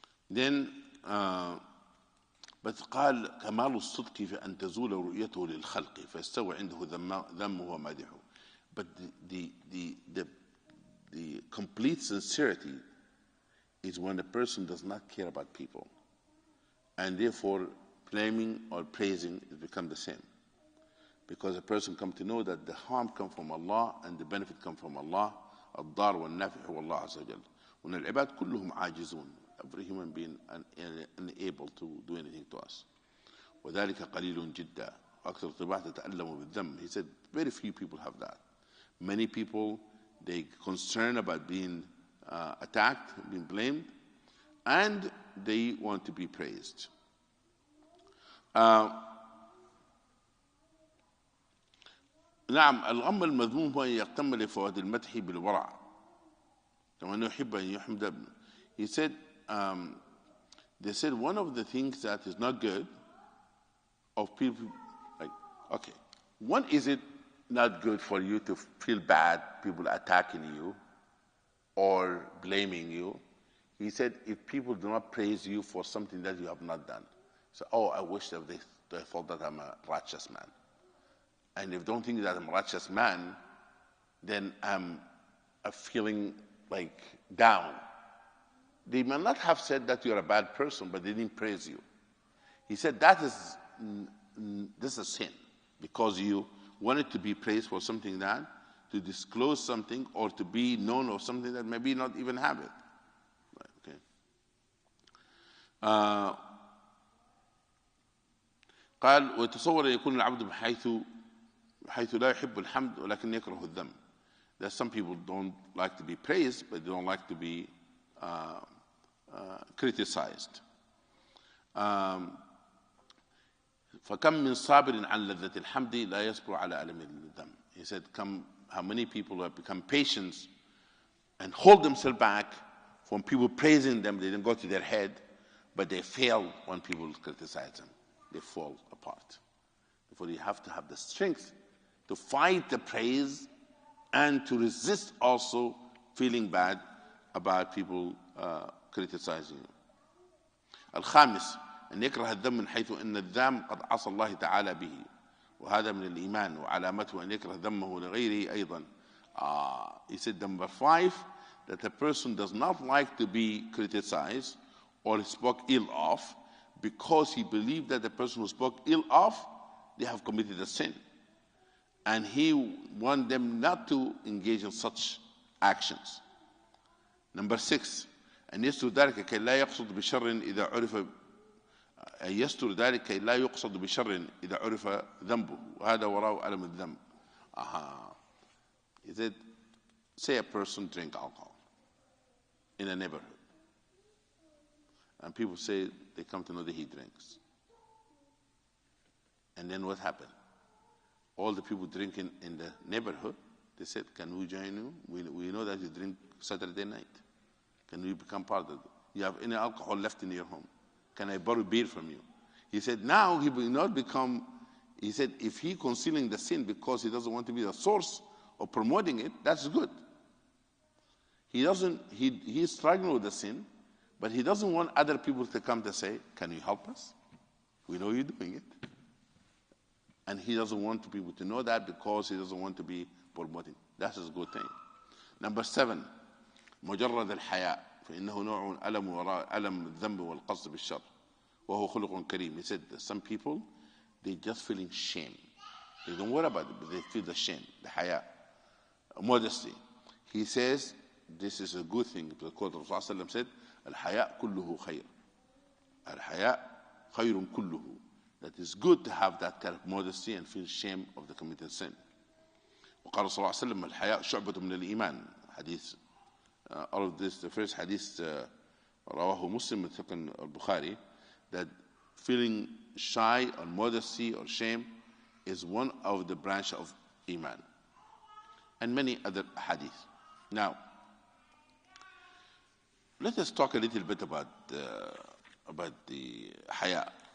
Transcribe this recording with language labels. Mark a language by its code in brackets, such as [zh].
[en] Then, [ar] بس قال كمال الصدق في أن تزول رؤيته للخلق فيستوى عنده ذمه ومدحه. [en] But the complete sincerity is when a person does not care about people, and therefore blaming or praising has become the same, because a person comes to know that the harm comes from Allah and the benefit comes from Allah. [ar] الضار والنافع هو الله عز وجل. وأن العباد كلهم عاجزون. [en] Every human being unable to do anything to us. [ar] وذلك قليل جدا. أكثر طباع تتألم بالذم. [en] He said very few people have that. Many people, they concerned about being attacked, being blamed, and they want to be praised. [ar] نعم الأمر المذموم هو أن يهتم لفوائد المدح بالورع كما أنه يحب أن يحمد. [en] He said, they said one of the things that is not good of people, like, okay, when is it not good for you to feel bad, people attacking you or blaming you? He said, if people do not praise you for something that you have not done. So, oh, I wish that they thought that I'm a righteous man. And if they don't think that I'm a righteous man, then I'm feeling like down. They may not have said that you're a bad person, but they didn't praise you. He said that is this is a sin because you wanted to be praised for something that, to disclose something or to be known of something that maybe not even have it. Okay. [ar] قال ويتصور أن يكون العبد بحيث لا يحب الحمد ولكن يكره الذم. [en] That some people don't like to be praised, but they don't like to be criticized. [ar] فكم من صابر عن لذة الحمد لا يصبر على ألم الذم. [en] He said, how many people have become patient and hold themselves back from people praising them. They didn't go to their head, but they fail when people criticize them. They fall apart. Therefore, you have to have the strength to fight the praise and to resist also feeling bad about people criticizing you. [ar] الخامس أن يكره الذم من حيث أن الذام قد عصى الله تعالى به وهذا من الإيمان وعلامته أن يكره ذمه لغيره أيضا. [en] He said number 5, that a person does not like to be criticized or spoke ill of because he believed that the person who spoke ill of, they have committed a sin. And he wants them not to engage in such actions. Number 6, [ar] أن يستر ذلك كي لا يقصد بشر إذا عرف أن يستر ذلك كي لا يقصد بشر إذا عرف ذنبه وهذا وراء ألم الذنب. [en] He said, say a person drink alcohol in a neighborhood, and people say they come to know that he drinks. And then what happened? All the people drinking in the neighborhood, they said, can we join you? We know that you drink Saturday night. Can we become part of it? You have any alcohol left in your home? Can I borrow beer from you? He said, now he will not become, he said, if he concealing the sin because he doesn't want to be the source of promoting it, that's good. He's struggling with the sin, but he doesn't want other people to come to say, can you help us? We know you're doing it. And he doesn't want people to know that because he doesn't want to be promoting. That's a good thing. Number 7, [ar] مجرد الحياء فإنه نوع ألم وراء ألم الذنب والقصد بالشر وهو خلق كريم. [en] He said that some people, they just feeling shame. They don't worry about it, but they feel the shame, the haya, modesty. He says this is a good thing because Rasulullah said, [ar] الحياء كله خير. الحياء خير كله. [en] That is good to have that kind of modesty and feel shame of the committed sin. [ar] وقال صلى الله عليه وسلم الحياء شعبة من الإيمان. [en] Hadith. All of this, the first hadith, [ar] رواه مسلم [en] second Bukhari, that feeling shy or modesty or shame is one of the branch of Iman. And many other hadith. Now, let us talk a little bit about the haya.